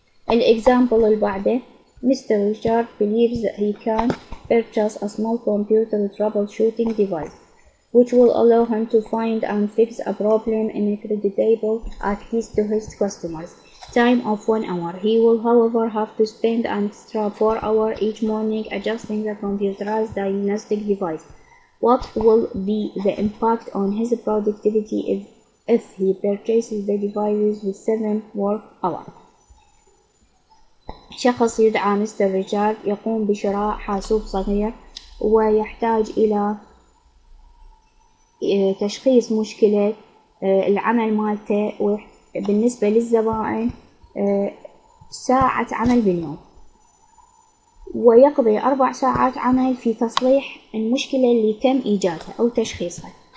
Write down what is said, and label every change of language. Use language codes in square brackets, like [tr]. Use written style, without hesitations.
[ar] الإكزامبل اللي بعده Mr. [en] Richard believes that he can purchase a small computer troubleshooting device which will allow him to find and fix a problem incredible at least to his customers. Time of 1 hour. He will however have to spend an extra 4 hours each morning adjusting the computerized diagnostic device. What will be the impact on his productivity if he purchases the devices with 7 work hours? [ar] شخص يدعى مستر ريتشارد يقوم بشراء حاسوب صغير ويحتاج إلى تشخيص مشكلة العمل مالته بالنسبة للزبائن 1 ساعة عمل باليوم، ويقضي 4 ساعات عمل في تصليح المشكلة اللي تم إيجادها أو تشخيصها.